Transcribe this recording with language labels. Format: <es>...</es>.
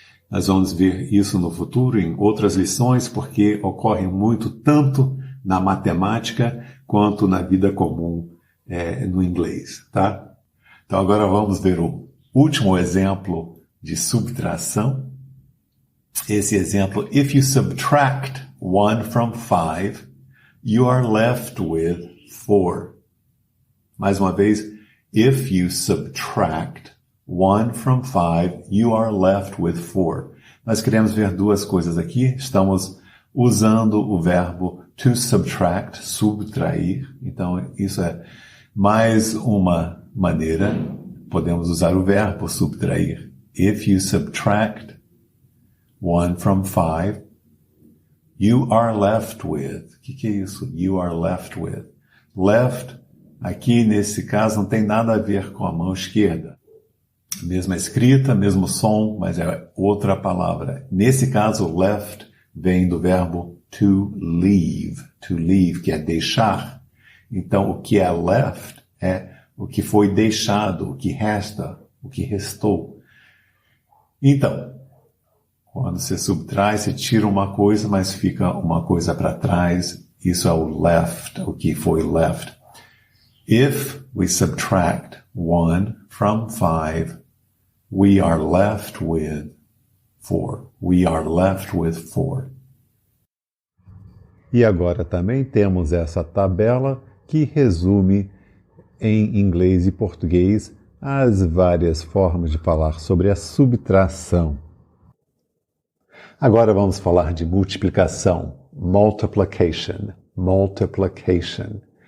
<pt>Nós vamos ver isso no futuro em outras lições, porque ocorre muito tanto na matemática quanto na vida comum no inglês, tá? Então agora vamos ver o último exemplo de subtração. Esse exemplo,</pt> <en>if you subtract 1 from 5, you are left with 4.</en> <pt>Mais uma vez,</pt> <en>if you subtract 1 from 5, you are left with 4.</en> <pt>Nós queremos ver duas coisas aqui. Estamos usando o verbo to subtract, subtrair. Então, isso é mais uma maneira. Podemos usar o verbo subtrair.</pt> <en>If you subtract 1 from 5, you are left with.</en> <pt>O que é isso?</pt> <en>You are left with.</en> <pt>Left, aqui nesse caso, não tem nada a ver com a mão esquerda. Mesma escrita, mesmo som, mas é outra palavra. Nesse caso, left vem do verbo to leave, que é deixar. Então, o que é left é o que foi deixado, o que resta, o que restou. Então, Quando você subtrai, você tira uma coisa, mas fica uma coisa para trás. Isso é o left, o que foi left.</pt> <en>If we subtract 1 from 5, we are left with 4. We are left with 4.</en> <pt>E agora também temos essa tabela que resume em inglês e português as várias formas de falar sobre a subtração. Agora vamos falar de multiplicação, multiplication, multiplication.</pt>